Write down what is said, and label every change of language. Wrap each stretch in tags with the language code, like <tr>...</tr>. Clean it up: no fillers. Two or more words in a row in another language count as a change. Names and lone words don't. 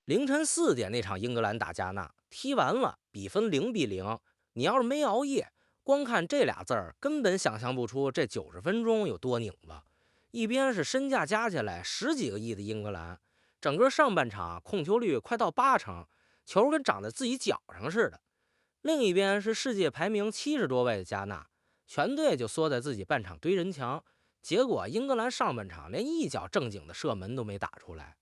<zh>凌晨4點那場英格蘭打加納踢完了，比分0-0。你要是沒熬夜，光看这俩字儿，根本想象不出这90分鐘有多拧巴。一边是身價加起来10 幾個億的英格蘭，整個上半场控球率快到80%，球跟長在自己腳上似的。另一邊是世界排名70多位的加納，全队就縮在自己半場堆人牆，結果英格蘭上半场連一脚正经的射门都沒打出來。</zh>